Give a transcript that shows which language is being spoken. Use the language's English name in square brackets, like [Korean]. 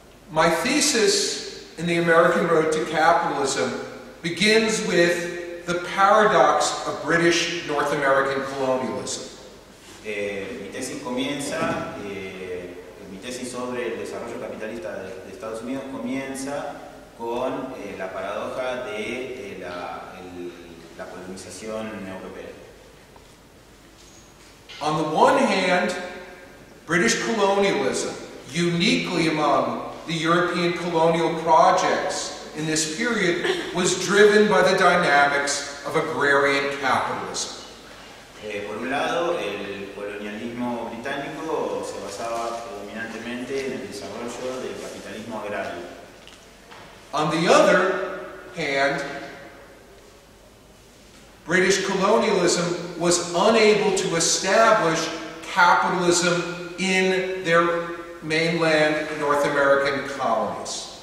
[English] My thesis in The American Road to Capitalism begins with the paradox of British North American colonialism. [Spanish] Mi tesis comienza, mi tesis sobre el desarrollo capitalista de Estados Unidos comienza con la paradoja de la colonización europea. [English] On the one hand, British colonialism, uniquely among the European colonial projects in this period, was driven by the dynamics of agrarian capitalism. [Spanish] Por un lado, el colonialismo británico se basaba predominantemente en el desarrollo del capitalismo agrario. [English] On the other hand, British colonialism was unable to establish capitalism in their mainland North American colonies.